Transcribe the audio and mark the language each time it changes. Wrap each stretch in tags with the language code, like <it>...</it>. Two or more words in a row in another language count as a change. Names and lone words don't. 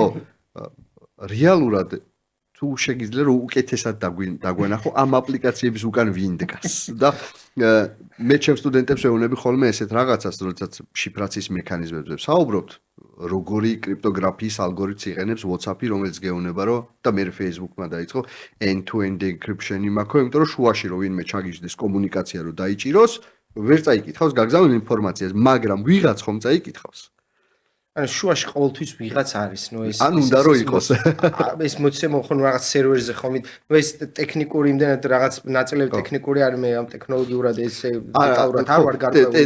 <ka>რეალურად თუ შეგიძლია რომ უკეთესად დაგვენახო ამ აპლიკაციების უკან ვინ დგას და მე ჩემ სტუდენტებს ვეუბნები ხოლმე ესეთ რაღაცას, როდესაც შიფრაციის მექანიზმებზე ვსაუბრობთ, როგორი კრიპტოგრაფიის ალგორითმს იყენებს WhatsApp-ი, რომელიც გეუბნება რომ და მე Facebook-მა დაიწყო</ka> <en>end-to-end encryption-</en> <ka>ი მაქვს, იმიტომ რომ შუაში რომ ვინმე ჩაგიждდეს კომუნიკაცია რომ დაიჭიროს, ვერ წაიკითხავს გაგზავნილ ინფორმაციას, მაგრამ ვიღაც ხომ წაიკითხავს. ანუ შუაში ყოველთვის ვიღაც არის, ნუ ეს ან უნდა რომ იყოს. ეს მოცემო ხო რაღაც სერვერზე ხომ, ნუ ეს ტექნიკური იმდენად რაღაც ნაწილები ტექნიკური არის, მე ამ ტექნოლოგიურად ესე დეტალურად არ ვარ გარკვეული.</ka>